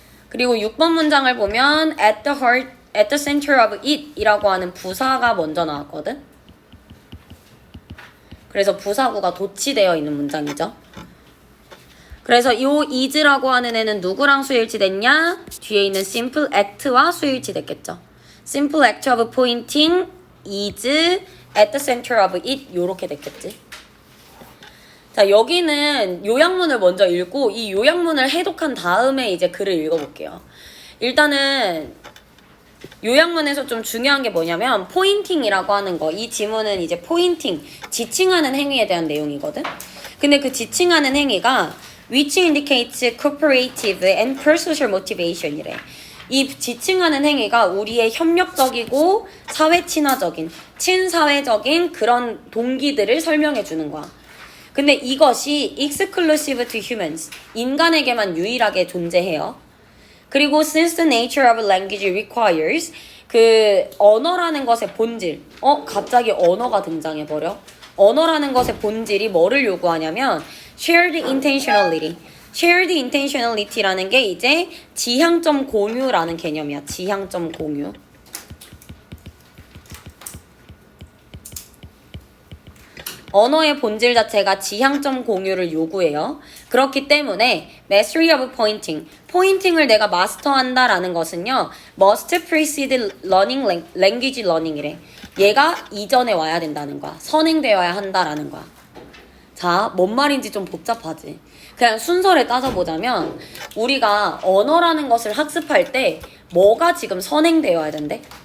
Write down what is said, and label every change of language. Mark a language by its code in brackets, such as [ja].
[ko] 그리고 6번 문장을 보면 [en] at the heart, at the center of it [ko] 이라고 하는 부사가 먼저 나왔거든. 그래서 부사구가 도치되어 있는 문장이죠. 그래서 요 is라고 하는 애는 누구랑 수일치됐냐? 뒤에 있는 simple act와 수일치됐겠죠. [en] simple act of pointing is at the center of it [ko] 요렇게 됐겠지. 자, 여기는 요약문을 먼저 읽고 이 요약문을 해독한 다음에 이제 글을 읽어볼게요. 일단은 요약문에서 좀 중요한 게 뭐냐면 포인팅이라고 하는 거. 이 지문은 이제 포인팅, 지칭하는 행위에 대한 내용이거든. 근데 그 지칭하는 행위가 [en] which indicates cooperative and pro-social motivation이래. [ko] 이 지칭하는 행위가 우리의 협력적이고 사회 친화적인, 친사회적인 그런 동기들을 설명해 주는 거야. 근데 이것이 [en] exclusive to humans, [ko] 인간에게만 유일하게 존재해요. 그리고 [en] since the nature of language requires, [ko] 그 언어라는 것의 본질, 갑자기 언어가 등장해버려. 언어라는 것의 본질이 뭐를 요구하냐면 shared intentionality. shared intentionality라는 게 이제 지향점 공유라는 개념이야. 지향점 공유. 언어의 본질 자체가 지향점 공유를 요구해요. 그렇기 때문에 [en] mastery of pointing, [ko] 포인팅을 내가 마스터한다라는 것은요, [en] must precede learning language learning이래. [ko] 얘가 이전에 와야 된다는 거야. 선행되어야 한다라는 거야. 자, 뭔 말인지 좀 복잡하지. 그냥 순서를 따져보자면 우리가 언어라는 것을 학습할 때 뭐가 지금 선행되어야 된대?